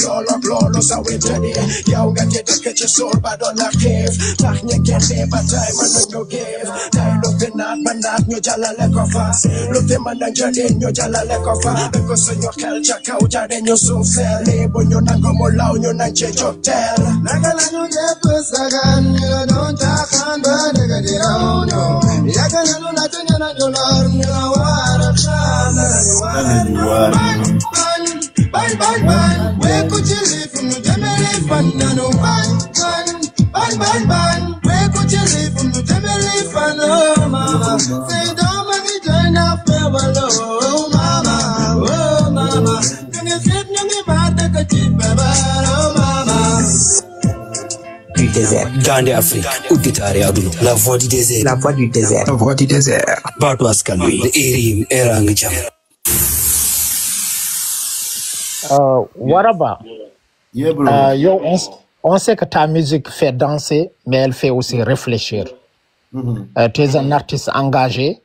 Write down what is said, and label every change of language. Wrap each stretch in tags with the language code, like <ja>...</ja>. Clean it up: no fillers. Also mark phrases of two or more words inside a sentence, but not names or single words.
<wo>loolu sa wetadi yow nga ci dëkk ci sool ba doon la xiif tax ñe kende ba tay man ñu geef tay lu fi naat ba naat ñu jàllale ko fa lu fi mën a jëlee ñu jàllale ko fa ko suñu xel ca kaw jare ñu suuf seeli bu ñu nangu mu law ñu nañ ci joteel naka la ñu def sagan ñu la doon taxaan ba dëgg di raw ñu yàgg nañu la te ñu lor ñu la war a xam na ñu war ban we ku ci li fu ñu demele fan nañu ban we ku ci li fu ñu demele fan</wo> <en>mama say don't make me turn off</en> <wo>walo mama oh mama ñu ngi fit ñu ngi baat ka ci baba oh mama</wo> <fr>du désert. Grande Afrique, Outitare Aduna, la voix du désert. La voix du désert. La voix du désert.</fr> <wo>Bato askan wi, Erim, Erang Jam. Waraba,</wo> <en>Yeah, bro.</en> <fr>yo, on sait que ta musique fait danser, mais elle fait aussi réfléchir. Tu es un artiste engagé.</fr>